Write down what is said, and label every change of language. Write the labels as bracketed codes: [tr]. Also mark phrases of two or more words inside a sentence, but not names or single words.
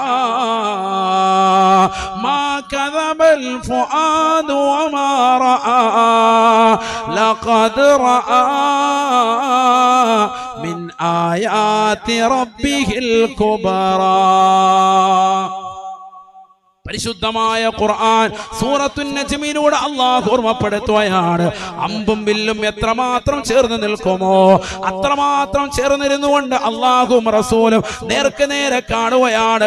[ar] ما كذب الفؤاد وما رأى لقد رأى من آيات ربه الكبرى. [ml] പരിശുദ്ധമായ ഖുർആൻ സൂറത്തുൻ നജ്മിലൂടെ അല്ലാഹു ഓർമ്മപ്പെടുത്തുകയാണ്. അമ്പും വില്ലും എത്രമാത്രം ചേർന്ന് നിൽക്കുമോ അത്രമാത്രം ചേർന്നിരുന്നുകൊണ്ട് അല്ലാഹുവും റസൂലും നേർക്ക് നേരെ കാണുകയാണ്.